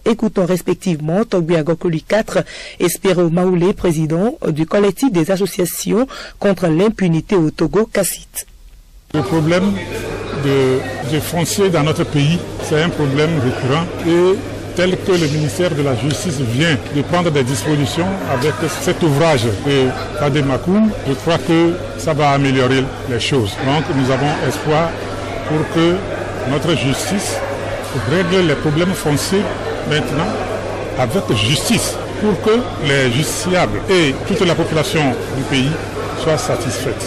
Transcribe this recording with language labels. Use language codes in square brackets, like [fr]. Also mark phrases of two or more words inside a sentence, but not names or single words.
[fr] Écoutons respectivement Togbi Agokoli 4, Espéro Maoulé, président du collectif des associations contre l'impunité au Togo, CACIT. Le problème de foncier dans notre pays, c'est un problème récurrent et tel que le ministère de la Justice vient de prendre des dispositions avec cet ouvrage de vade-mecum, je crois que ça va améliorer les choses. Donc nous avons espoir pour que notre justice règle les problèmes fonciers maintenant avec justice, pour que les justiciables et toute la population du pays soit satisfaite.